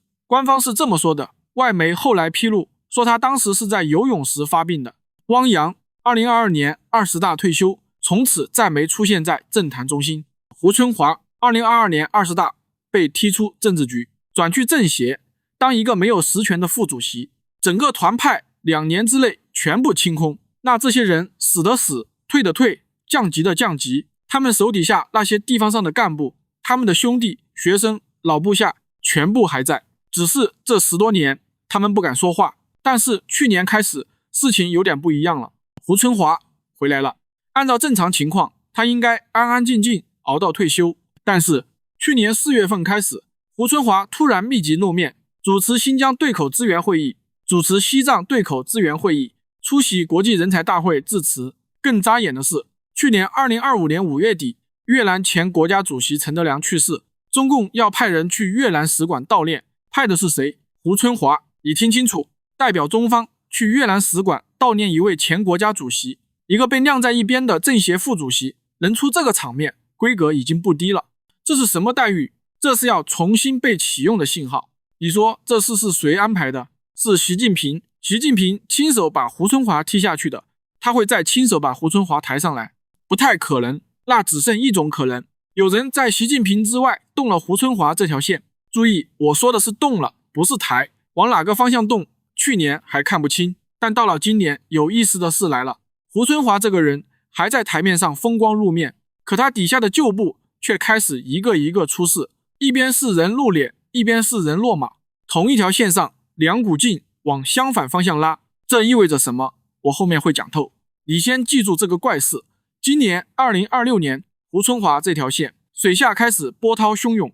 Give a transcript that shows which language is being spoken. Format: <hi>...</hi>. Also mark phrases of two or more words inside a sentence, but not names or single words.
<zh>官方是這麼說的，外媒後來披露說他當時是在游泳時發病的。汪洋2022年20大退休，從此再沒出現在政壇中心。胡春華2022年20大被踢出政治局，轉去政協當一個沒有實權的副主席，整個團派2年之內全部清空。那這些人死的死，退的退，降級的降級，他們手底下那些地方上的幹部，他們的兄弟、學生、老部下全部還在，只是這10多年他們不敢說話。但是去年開始事情有點不一樣了，胡春華回來了。按照正常情況，他應該安安靜靜熬到退休，但是去年4月份開始，胡春華突然密集露面，主持新疆对口支援會議，主持西藏对口支援會議，出席國際人才大會致辭。更扎眼的是，去年2025年5月底，越南前國家主席陳德良去世，中共要派人去越南使館悼念，派的是誰？胡春華。你聽清楚，代表中方去越南使館悼念一位前國家主席，一個被晾在一邊的政協副主席，能出這個場面，規格已經不低了。這是什麼待遇？這是要重新被啟用的信號。你說這事是誰安排的？是習近平。習近平親手把胡春華踢下去的，他會再親手把胡春華抬上來？不太可能，那只剩一種可能，有人在習近平之外動了胡春華這條線。注意，我說的是動了，不是抬。往哪個方向動，去年還看不清，但到了今年，有意思的事來了。胡春華這個人還在台面上風光露面，可他底下的舊部卻開始一個一個出事，一邊是人露臉，一邊是人落馬，同一條線上2股勁往相反方向拉，這意味着什麼？我後面會講透。你先記住這個怪事。今年2026年，胡春華這條線水下開始波濤洶湧。</zh>